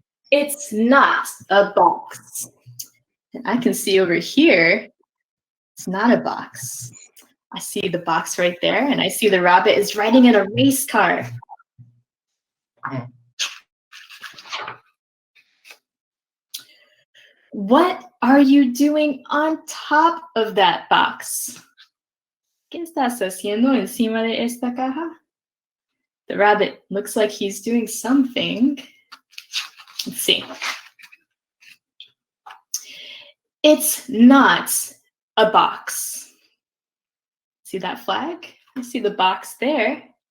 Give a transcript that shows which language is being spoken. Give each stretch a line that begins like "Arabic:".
English: It's not a box. And I can see over here, it's not a box. I see the box right there, and I see the rabbit is riding in a race car. What are you doing on top of that box?
Spanish: ¿Qué estás haciendo encima de esta caja?
English: The rabbit looks like he's doing something. Let's see. It's not a box. See that flag? I see the box there.